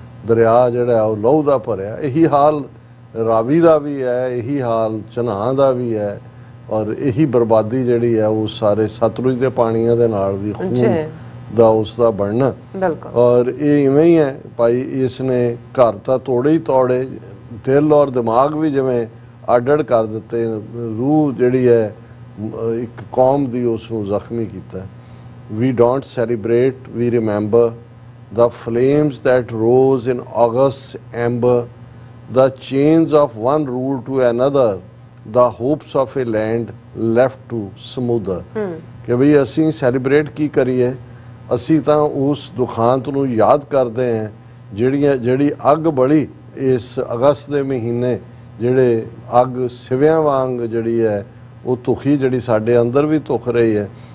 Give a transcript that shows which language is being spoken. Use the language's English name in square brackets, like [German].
[Punjabi] ਦਰਿਆ ਜਿਹੜਾ ਉਹ ਲਹੂ ਦਾ ਭਰਿਆ। ਇਹੀ ਹਾਲ ਰਾਵੀ ਦਾ ਵੀ ਹੈ, ਇਹੀ ਹਾਲ ਚਨਾਹ ਦਾ ਵੀ ਹੈ, ਔਰ ਇਹੀ ਬਰਬਾਦੀ ਜਿਹੜੀ ਹੈ ਉਹ ਸਾਰੇ ਸਤਲੁਜ ਦੇ ਪਾਣੀਆਂ ਦੇ ਨਾਲ ਵੀ ਖੂਨ ਦਾ ਉਸ ਦਾ ਬਣਨਾ। ਬਿਲਕੁਲ। ਔਰ ਇਹ ਇਵੇਂ ਹੀ ਹੈ ਭਾਈ, ਇਸ ਨੇ ਘਰ ਤਾਂ ਤੋੜੇ ਹੀ ਤੋੜੇ, ਦਿਲ ਔਰ ਦਿਮਾਗ ਵੀ ਜਿਵੇਂ ਅੱਡ ਕਰ ਦਿੱਤੇ, ਰੂਹ ਜਿਹੜੀ ਹੈ ਇੱਕ ਕੌਮ ਦੀ ਉਸ ਨੂੰ ਜ਼ਖਮੀ ਕੀਤਾ। [English] We don't celebrate, we remember the flames that rose in August ember, the chains of one rule to another, the hopes of a land left to smoother। [Punjabi] ਕਿ ਬਈ ਅਸੀਂ ਸੈਲੀਬ੍ਰੇਟ ਕੀ ਕਰੀਏ, ਅਸੀਂ ਤਾਂ ਉਸ ਦੁਖਾਂਤ ਨੂੰ ਯਾਦ ਕਰਦੇ ਹਾਂ ਜਿਹੜੀ ਅੱਗ ਬਲੀ ਇਸ ਅਗਸਤ ਦੇ ਮਹੀਨੇ, ਜਿਹੜੇ ਅੱਗ ਸਿਵਿਆਂ ਵਾਂਗ ਜਿਹੜੀ ਹੈ ਉਹ ਧੁਖੀ ਜਿਹੜੀ ਸਾਡੇ ਅੰਦਰ ਵੀ ਧੁਖ ਰਹੀ ਹੈ।